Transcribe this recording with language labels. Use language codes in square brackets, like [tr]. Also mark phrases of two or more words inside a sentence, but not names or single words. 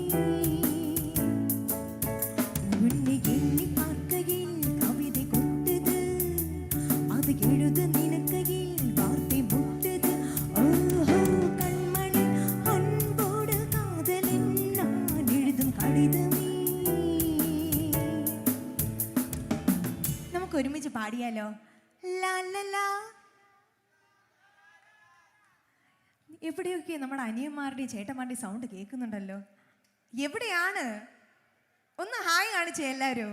[ta] உன்னை எண்ணி பார்க்கையில் கவிதை கொட்டுது, அது எழுத நினைக்கையில் வார்த்தை முட்டுது. ஓஹோ கண்மணி அன்போடு காதலன் நான் எழுதும் கடிதமே. [ml] നമുക്ക് ഒരുമിച്ച് പാടിയാലോ? ലാ ലാ ലാ. എവിടെയൊക്കെ നമ്മുടെ അനിയന്മാരുടെയും ചേട്ടന്മാരുടെയും സൗണ്ട് കേൾക്കുന്നുണ്ടല്ലോ. എവിടെയാണ്? ഒന്ന് ഹായ് കാണിച്ചേ എല്ലാവരും.